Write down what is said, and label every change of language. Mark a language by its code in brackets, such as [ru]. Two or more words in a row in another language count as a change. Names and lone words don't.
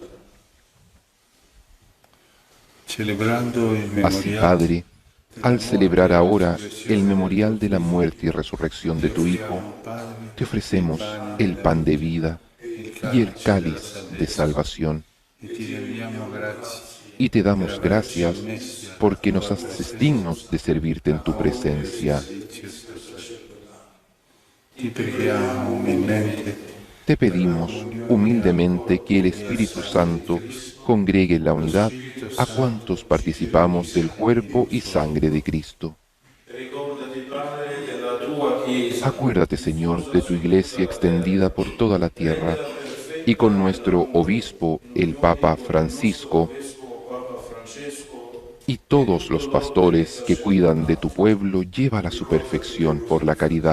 [it] Celebrando il [es] Así, [it] memoriale [es] Padre, al celebrar ahora el memorial de la muerte y resurrección de tu Hijo, te ofrecemos el pan de vida y el cáliz de salvación. [it] e ti rendiamo grazie [es] Y te damos gracias porque nos haces dignos de servirte en tu presencia. [it] ti preghiamo umilmente [es] Te pedimos humildemente que el Espíritu Santo congregue en la unidad a cuantos participamos del cuerpo y sangre de Cristo. Acuérdate, Señor, de tu Iglesia extendida por toda la tierra y con nuestro obispo, el Papa Francisco, y todos los pastores que cuidan de tu pueblo, llévala a su perfección por la caridad.